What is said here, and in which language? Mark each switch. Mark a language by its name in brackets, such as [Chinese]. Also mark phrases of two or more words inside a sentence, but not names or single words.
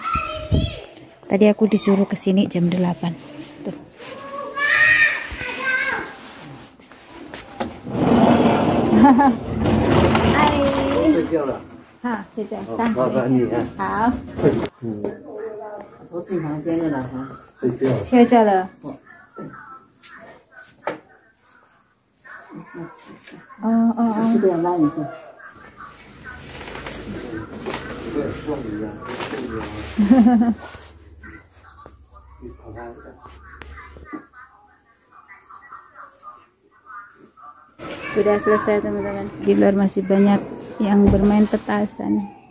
[Indonesian] Tadi aku disuruh kesini jam 8. Tuh. Hai. Ha, sudah. [Chinese] Hao. 我进房间了哈，睡觉了。这个要拉一下。 [Indonesian] Sudah selesai teman-teman. Di luar masih banyak yang bermain petasan.